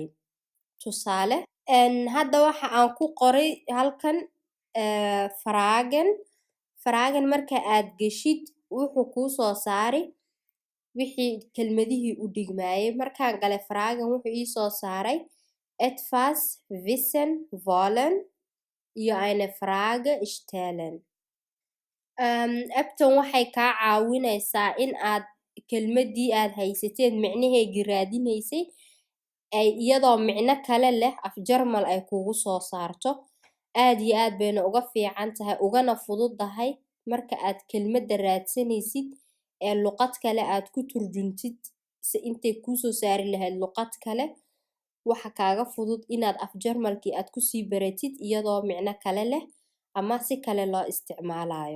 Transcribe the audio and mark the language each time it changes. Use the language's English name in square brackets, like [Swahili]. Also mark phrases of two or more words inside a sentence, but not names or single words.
[Somali] Tusaale hadda waxa aan ku qoray halkan Fragen marka aad geshid wuxuu kuu soo saari wixii kelmadihii u dhigmayay. Markaan galay Fragen wuxuu ii soo saaray [German] etwas wissen wollen [Somali] iyo [German] eine Frage stellen. [Somali] Apptan waxay kaa caawinaysaa in aad kelmaddii aad haysateed micnaheegii raadinaysay ay iyadoo micno kale leh af Jarmal ay kugu soo saarto. Aad iyo aad bayna uga fiican tahay ugana fududahay marka aad kelmadda raadsanaysid ee luqad kale aad ku turjuntid si intay kuusoo saari lahayd luqad kale waxa kaaga fudud inaad af Jarmalkii aad kusii baratid iyadoo micno kale leh ama si kale loo isticmaalayo.